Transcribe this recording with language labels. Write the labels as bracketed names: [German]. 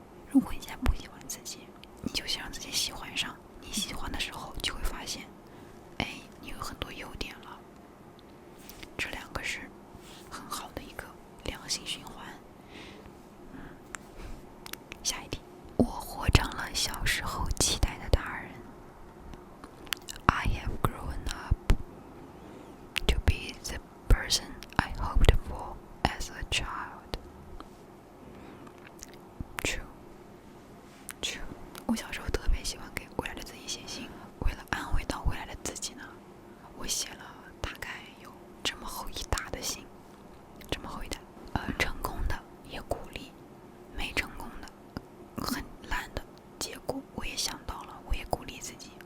[Chinese] 如果你现在不喜欢自己，你就先让自己喜欢上，你喜欢的时候就会发现，哎，你有很多优点了。这两个是很好的一个良性循环。下一题，我活成了小时候期待的大人。 [English] I have grown up to be the person I hoped for as a child. True. True。 [Chinese] 我小时候特别喜欢给未来的自己写信，为了安慰到未来的自己呢，我写了大概有这么厚一沓的信，这么厚一沓。成功的也鼓励，没成功的很烂的结果我也想到了，我也鼓励自己。